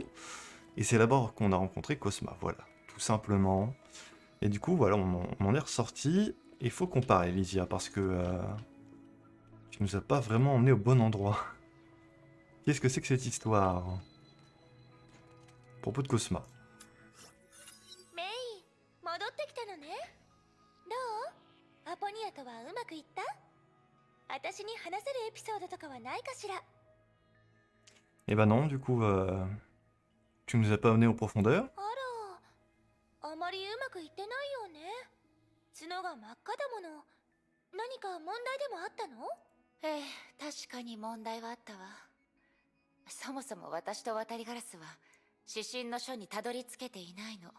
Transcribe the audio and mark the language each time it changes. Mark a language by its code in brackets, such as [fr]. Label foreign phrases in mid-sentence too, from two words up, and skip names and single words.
[fr] Et c'est là-bas qu'on a rencontré Cosma. Voilà, tout simplement. Et du coup, voilà, on en est ressorti. Il faut qu'on parle, Elysia, parce que tu nous as pas vraiment emmené au bon endroit. Qu'est-ce que c'est que cette histoire à propos de Cosma? [ja] メイ、戻ってきたのね。どう？アポニアとはうまくいった？私に話せるエピソードとかはないかしら？ [fr] Eh ben non, du coup, tu nous as pas emmené aux profondeurs. [ja] あら、あまりうまくいってないよね。角が真っ赤だもの。何か問題でもあったの？ええ、確かに問題はあったわ。そもそも私と渡りガラスは指針の書にたどり着けていないの。